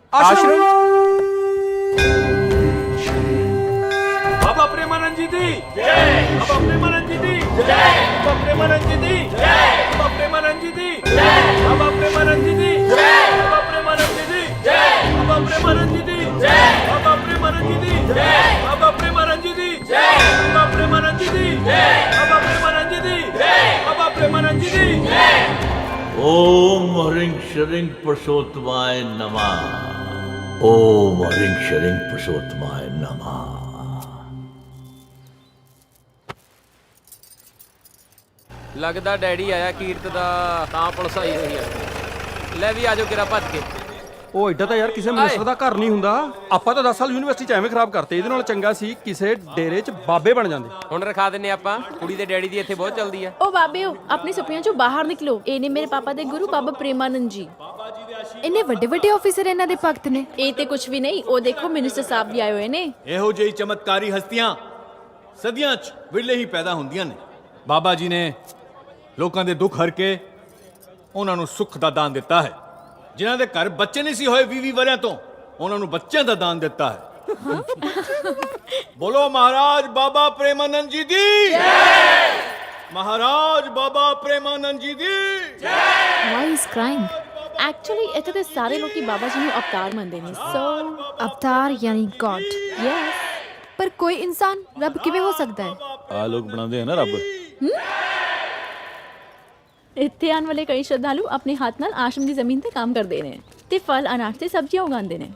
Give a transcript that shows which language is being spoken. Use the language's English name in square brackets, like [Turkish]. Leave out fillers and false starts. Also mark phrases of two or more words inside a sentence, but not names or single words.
[Punjabi] ਬਾਬਾ ਪ੍ਰੇਮਾਨੰਦ ਜੀ ਦੀ ਜੈ, ਬਾਬਾ ਪ੍ਰੇਮਾਨੰਦ ਜੀ ਦੀ ਜੈ, ਬਾਬਾ ਪ੍ਰੇਮਾਨੰਦ ਜੀ ਦੀ ਜੈ, ਬਾਬਾ ਪ੍ਰੇਮਾਨੰਦ ਜੀ ਦੀ ਜੈ, ਬਾਬਾ ਪ੍ਰੇਮਾਨੰਦ ਜੀ ਦੀ ਜੈ, ਬਾਬਾ ਪ੍ਰੇਮਾਨੰਦ ਜੀ ਦੀ ਜੈ, ਬਾਬਾ ਪ੍ਰੇਮਾਨੰਦ ਜੀ ਦੀ ਜੈ, ਬਾਬਾ ਪ੍ਰੇਮਾਨੰਦ ਜੀ ਦੀ ਜੈ, ਬਾਬਾ ਪ੍ਰੇਮਾਨੰਦ ਜੀ ਦੀ ਜੈ, ਬਾਬਾ ਪ੍ਰੇਮਾਨੰਦ ਜੀ ਦੀ ਜੈ, ਬਾਬਾ ਪ੍ਰੇਮਾਨੰਦ ਜੀ ਦੀ ਜੈ, ਬਾਬਾ ਪ੍ਰੇਮਾਨੰਦ ਜੀ ਦੀ ਜੈ। [Sanskrit] ओम ह्रीं श्रीं पुरुषोत्तमाय नमः। ओम ह्रीं श्रीं पुरुषोत्तमाय नमः। [Punjabi] ਲੱਗਦਾ ਡੈਡੀ ਆਇਆ ਕੀਰਤ ਦਾ, ਤਾਂ ਪੁਲਿਸ ਆਈ ਹੋਈ ਆ। ਲੈ ਵੀ ਆਜੋ ਕਿਰਾ ਭੱਜ ਕੇ। ਉਹ ਐਡਾ ਤਾਂ ਯਾਰ ਕਿਸੇ ਮਿਨਿਸਟਰ ਦਾ ਘਰ ਨਹੀਂ ਹੁੰਦਾ। ਆਪਾਂ ਤਾਂ 10 ਸਾਲ ਯੂਨੀਵਰਸਿਟੀ 'ਚ ਐਵੇਂ ਖਰਾਬ ਕਰਤੇ, ਇਹਦੇ ਨਾਲ ਚੰਗਾ ਸੀ ਕਿਸੇ ਡੇਰੇ 'ਚ ਬਾਬੇ ਬਣ ਜਾਂਦੇ। ਹੁਣ ਰਖਾ ਦਿੰਨੇ ਆਪਾਂ, ਕੁੜੀ ਦੇ ਡੈਡੀ ਦੀ ਇੱਥੇ ਬਹੁਤ ਚੱਲਦੀ ਆ। ਓ ਬਾਬੇ ਆਪਣੇ ਸੁਪਨਿਆਂ ਚੋਂ ਬਾਹਰ ਨਿਕਲੋ। ਏ ਨੇ ਮੇਰੇ ਪਾਪਾ ਦੇ ਗੁਰੂ ਬਾਬਾ ਪ੍ਰੇਮਾਨੰਦ ਜੀ। ਇੰਨੇ ਵੱਡੇ ਵੱਡੇ ਆਫੀਸਰ ਇਹਨਾਂ ਦੇ ਭਗਤ ਨੇ। ਏ ਤੇ ਕੁਝ ਵੀ ਨਹੀਂ, ਓ ਦੇਖੋ ਮਿਨਿਸਟਰ ਸਾਹਬ ਵੀ ਆਏ ਹੋਏ ਨੇ। ਇਹੋ ਜਿਹੀ ਚਮਤਕਾਰੀ ਹਸਤੀਆਂ ਸਦੀਆਂ 'ਚ ਵਿਰਲੇ ਹੀ ਪੈਦਾ ਹੁੰਦੀਆਂ ਨੇ। ਬਾਬਾ ਜੀ ਨੇ ਲੋਕਾਂ ਦੇ ਦੁੱਖ ਹਰ ਕੇ ਉਹਨਾਂ ਨੂੰ ਸੁੱਖ ਦਾ ਦਾਨ ਦਿੱਤਾ ਹੈ। ਜਿਨ੍ਹਾਂ ਦੇ ਘਰ ਬੱਚੇ ਨਹੀਂ ਸੀ ਹੋਏ 20 ਵਰਿਆਂ ਤੋਂ, ਉਹਨਾਂ ਨੂੰ ਬੱਚਿਆਂ ਦਾ ਦਾਨ ਦਿੱਤਾ ਹੈ। ਬੋਲੋ ਮਹਾਰਾਜ ਬਾਬਾ ਪ੍ਰੇਮਾਨੰਦ ਜੀ ਦੀ ਜੈ, ਮਹਾਰਾਜ ਬਾਬਾ ਪ੍ਰੇਮਾਨੰਦ ਜੀ ਦੀ ਜੈ। [English] Why is crying? [Punjabi] एक्चुअली ਇੱਥੇ ਤੇ ਸਾਰੇ ਲੋਕੀ ਬਾਬਾ ਜੀ ਨੂੰ ਅਵਤਾਰ ਮੰਨਦੇ ਨੇ। ਸੋ ਅਵਤਾਰ ਯਾਨੀ ਗॉड। ਯੈਸ, ਪਰ ਕੋਈ ਇਨਸਾਨ ਰੱਬ ਕਿਵੇਂ ਹੋ ਸਕਦਾ ਹੈ? ਆ ਲੋਕ ਬਣਾਉਂਦੇ ਆ ਨਾ ਰੱਬ। ਇੱਥੇ ਆਉਣ ਵਾਲੇ ਕਈ ਸ਼ਰਧਾਲੂ ਆਪਣੇ ਹੱਥ ਨਾਲ ਆਸ਼ਰਮ ਦੀ ਜ਼ਮੀਨ ਤੇ ਕੰਮ ਕਰਦੇ ਨੇ ਤੇ ਫਲ ਅਨਾਜ ਤੇ ਸਬਜ਼ੀਆਂ ਉਗਾਉਂਦੇ ਨੇ।